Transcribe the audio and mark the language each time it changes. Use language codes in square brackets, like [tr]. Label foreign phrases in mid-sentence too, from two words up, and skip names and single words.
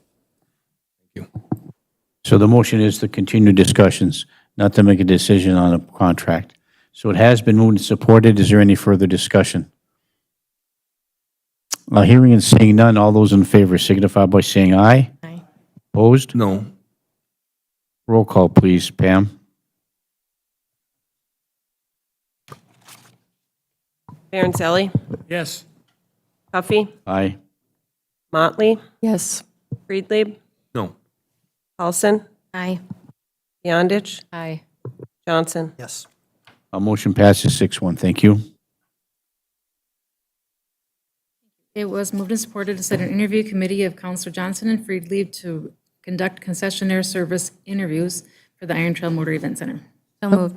[en] Thank you. So the motion is to continue discussions, not to make a decision on a contract. So it has been moved and supported. Is there any further discussion? Hearing and seeing none, all those in favor signify by saying aye. Aye. Opposed? No. Roll call, please, Pam. Baranzelli? Yes. Huffy? Aye. Motley? Yes. Friedlieb? No. Paulson? Aye. Beyondich? Aye. Johnson? Yes. Motion passes 6-1. Thank you. It was moved and supported to set an interview committee of Counselor Johnson and Friedlieb to conduct concessionaire service interviews for the Iron Trail Motor Event Center. So moved.